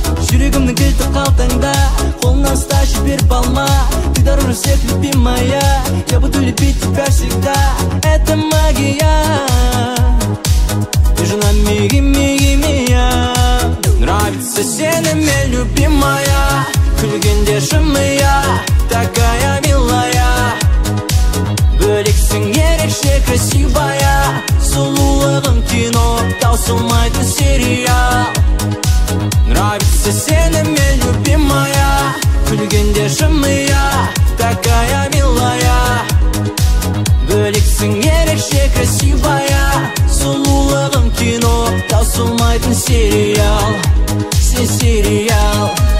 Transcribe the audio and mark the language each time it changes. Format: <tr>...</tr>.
<kk>Жүрегімнің кілті қалтаңда, қолымнан ұста, жіберіп алма.</kk> <ru>Ты дороже всех, любимая, я буду любить тебя всегда. Это магия, ты же на миги-миги-мия. Нравится</ru> <kk>сенімен,</kk> <ru>любимая,</ru> <kk>күлгенде жымия,</kk> <ru>такая милая.</ru> <kk>Бөлексің ерекше</kk> <ru>красивая,</ru> <kk>сұлулығың кино, таусылмайтын сериал.</kk> <ru>Нравится</ru> <kk>сенімен,</kk> <ru>любимая,</ru> <kk>күлгенде жымия,</kk> <ru>такая милая.</ru> <kk>Бөлексің ерекше</kk> <ru>красивая,</ru> <kk>сұлулығың кино, таусылмайтын сериал. Сен сериал.</kk>